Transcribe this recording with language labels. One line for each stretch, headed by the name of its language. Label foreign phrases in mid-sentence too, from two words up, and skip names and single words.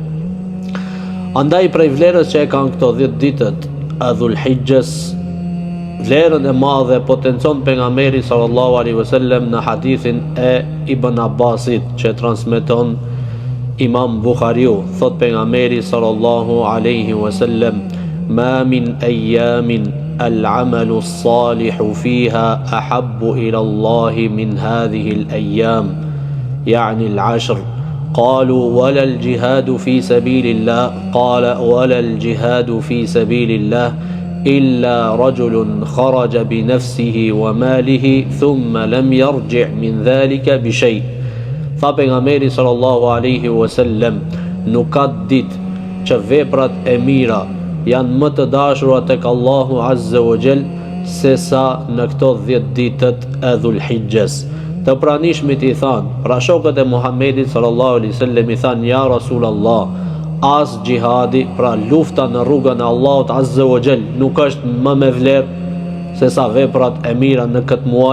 Albanian: Andaj prej vlerës që e kanë këto 10 ditët e Dhulhijhes, vlerën e madhe potencon pejgamberi
Arabic: صلى الله عليه وسلم
Albanian: në hadithin e Ibn Abbasit që transmeton Imam Buhariu. Thot pejgamberi
Arabic: صلى الله عليه وسلم ما من أيام العمل الصالح فيها أحب إلى الله من هذه الأيام يعني العشر. قالوا ولا الجهاد في سبيل الله قال ولا الجهاد في سبيل الله إلا رجل خرج بنفسه وماله ثم لم يرجع من ذلك بشيء.
Albanian: Tha pejgamberi
Arabic: صلى الله عليه وسلم,
Albanian: nuk ka ditë që veprat e mira janë më të dashura tek
Arabic: الله عز وجل
Albanian: se sa në këto 10 ditët e Dhulhijhes. Të pranishmit i thanë, pra shokët e Muhammedit
Arabic: صلى الله عليه وسلم
Albanian: i thanë,
Arabic: يا رسول الله,
Albanian: as gjihadi, pra lufta në rrugën e Allahut
Arabic: عز وجل,
Albanian: nuk është më me vlerë se sa veprat e mira në këtë muaj.